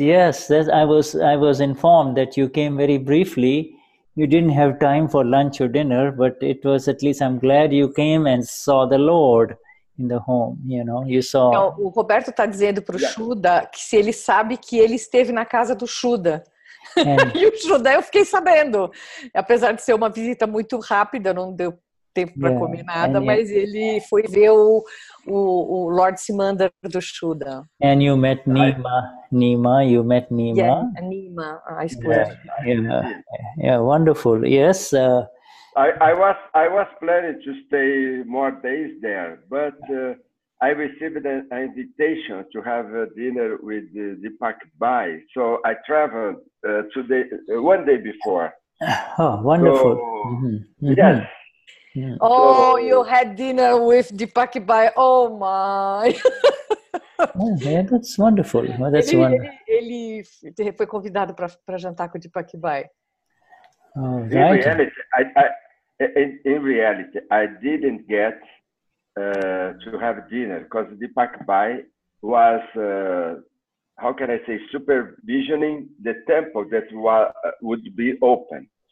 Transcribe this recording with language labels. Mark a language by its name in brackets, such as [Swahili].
[English] I was informed that you came very briefly. You didn't have time for lunch or dinner, but it was at least, I'm glad you came and saw the Lord in the home. You saw. [Portuguese] Então, o Roberto está dizendo para o Shuddha que se ele sabe que ele esteve na casa do Shuddha. E o Shuddha eu fiquei sabendo. Apesar de ser uma visita muito rápida, não deu tempo para comer nada, mas ele foi ver o Lord Simander do Shuddha. [English] And you met Nima, you met Nima. [Portuguese] Yeah, Nima, a esposa. [English] Yeah, wonderful. Yes. I was planning to stay more days there, but I received an invitation to have a dinner with Deepak Bai, so I traveled one day before. Oh, wonderful. So, yes. Oh, so, you had dinner with Deepak Bai. Oh my! Yeah, that's wonderful. Well, that's wonderful. [Portuguese] Ele foi convidado para jantar com o Deepak Bai. [English] Oh, right. In reality, I didn't get to have dinner because Deepak Bai was, how can I say, supervisioning the temple that would be open.